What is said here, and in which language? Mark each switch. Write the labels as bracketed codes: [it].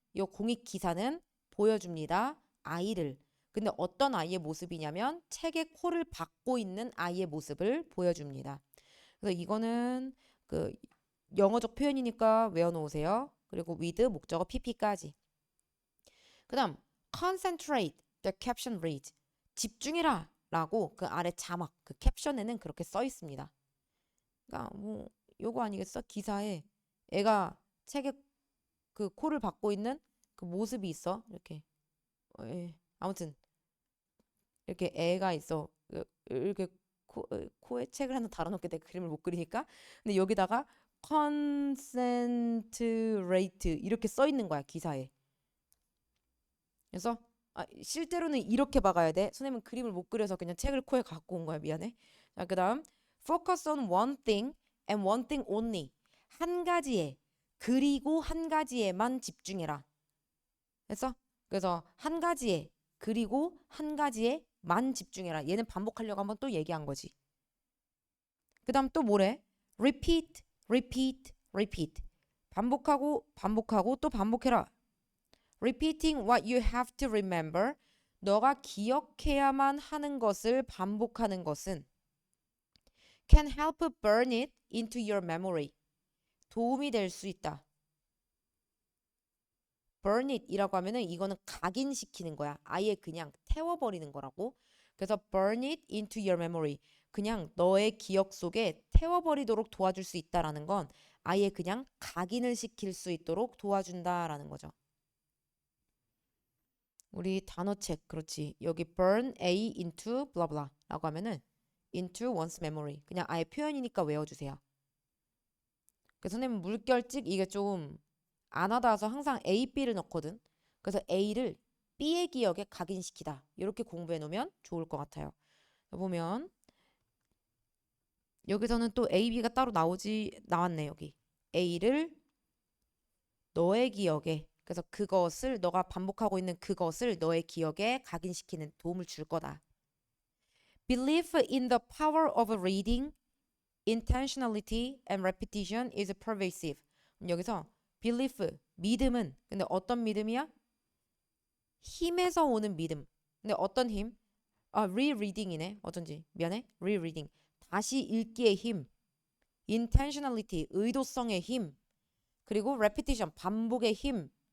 [ko] 이 공익 기사는 보여줍니다. 아이를. 근데 어떤 아이의 모습이냐면 책에 코를 박고 있는 아이의 모습을 보여줍니다. 그래서 이거는 그 영어적 표현이니까 외워놓으세요. 그리고 with 목적어 pp까지. [en] 그 다음 concentrate, the caption reads. [ko] 집중해라 라고 그 아래 자막, 그 캡션에는 그렇게 써 있습니다. 그러니까 뭐 요거 아니겠어? 기사에 애가 책에 그 코를 박고 있는 그 모습이 있어. 이렇게 아무튼 이렇게 애가 있어. 이렇게 코에 책을 하나 달아놓게 내 그림을 못 그리니까. 근데 여기다가 concentrate 이렇게 써 있는 거야 기사에. 그래서 실제로는 이렇게 박아야 돼. 선생님은 그림을 못 그려서 그냥 책을 코에 갖고 온 거야. 미안해. [en] 자, 그다음 focus on one thing and one thing only. [ko] 한 가지에 그리고 한 가지에만 집중해라. 그래서 한 가지에 그리고 한 가지에만 집중해라. 얘는 반복하려고 한번 또 얘기한 거지. 그다음 또 뭐래? repeat, repeat, repeat. 반복하고 반복하고 또 반복해라. [en] Repeating what you have to remember. 너가 기억해야만 하는 것을 반복하는 것은 can help burn it into your memory. [ko] 도움이 될 수 있다. burn it 이라고 하면은 이거는 각인시키는 거야. 아예 그냥 태워버리는 거라고. [en] 그래서 burn it into your memory. [ko] 그냥 너의 기억 속에 태워버리도록 도와줄 수 있다라는 건 아예 그냥 각인을 시킬 수 있도록 도와준다라는 거죠. 우리 단어책 그렇지. 여기 burn A into blah blah 라고 하면은 into one's memory. 그냥 아예 표현이니까 외워주세요. 그래서 선생님 물결찍 이게 좀 안 하다 와서 항상 A, B를 넣거든. 그래서 A를 B의 기억에 각인시키다. 이렇게 공부해 놓으면 좋을 것 같아요. 보면 여기서는 또 A, B가 따로 나왔네 여기. A를 너의 기억에 그래서 그것을 너가 반복하고 있는 그것을 너의 기억에 각인시키는 도움을 줄 거다. [en] Belief in the power of reading, intentionality and repetition is pervasive. [ko] 여기서 belief, 믿음은 근데 어떤 믿음이야? 힘에서 오는 믿음. 근데 어떤 힘? rereading이네. 어쩐지 미안해. rereading. 다시 읽기의 힘. intentionality, 의도성의 힘. 그리고 repetition, 반복의 힘.